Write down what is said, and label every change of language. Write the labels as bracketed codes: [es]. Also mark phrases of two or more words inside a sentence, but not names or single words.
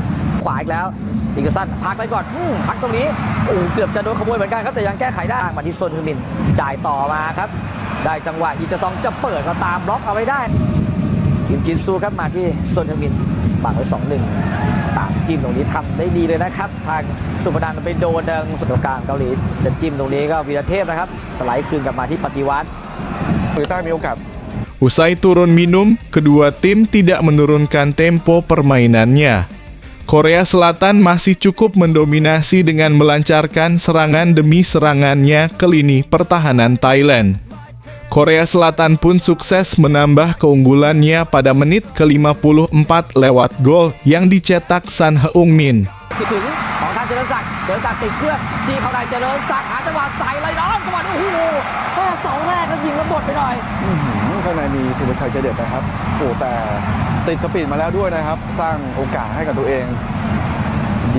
[th] ขวาอีกแล้วมิเคลสันพักไปก่อนพักตรงนี้เกือบจะโดนขโมยเหมือนกันครับแต่ยังแก้ไขได้มาที่โซนทึมินจ่ายต่อมาครับได้จังหวะอีจะซองจะเปิดมาตามบล็อกเอาไว้ได้คิมจินซูครับมาที่โซนทึมินบังไว้ 2-1 ตามจิ้มตรงนี้ทำได้ดีเลยนะครับทางสุพนันไปโดนดังสุดกลางเกาหลีจะจิ้มตรงนี้ก็วีรเทพนะครับสไลด์คืนกลับมาที่ปฏิวัติ เกาหลีใต้มีโอกาส [id] Usai turun minum, kedua tim tidak menurunkan tempo permainannya. Korea Selatan masih cukup mendominasi dengan melancarkan serangan demi serangannya ke lini pertahanan Thailand. Korea Selatan pun sukses menambah keunggulannya pada menit ke-54 lewat gol yang dicetak Son Heung-min. [th] ถึงของทางเจริญศักดิ์ติดเครื่องจี้เข้าในเจริญศักดิ์หาจังหวะใส่เลยน้องจังหวะนี้โอ้โหแค่เสาแรกก็ยิงแล้วหมดไปหน่อย ข้างในมีสุภชัยใจเด็ดนะครับโอ้แต่ติดสปีดมาแล้วด้วยนะครับ สร้างโอกาสให้กับตัวเองยิง